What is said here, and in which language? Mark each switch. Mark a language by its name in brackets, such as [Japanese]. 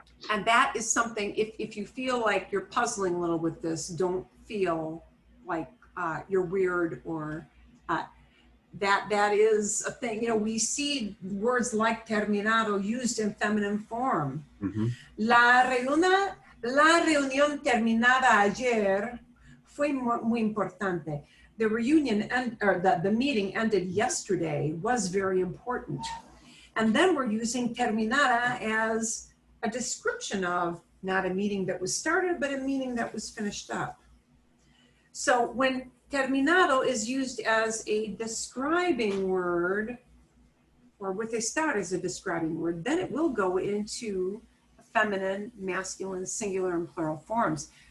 [English] And that is something, if you feel like you're puzzling a little with this, don't feel like you're weird or that is a thing. You know, we see words like terminado used in feminine form. [Spanish] La reunión terminada ayer fue muy importante. [English] The reunion, or the meeting ended yesterday was very important. And then we're using terminada as a description of not a meeting that was started, but a meeting that was finished up. So when terminado is used as a describing word, or with a start as a describing word, then it will go into feminine, masculine, singular, and plural forms.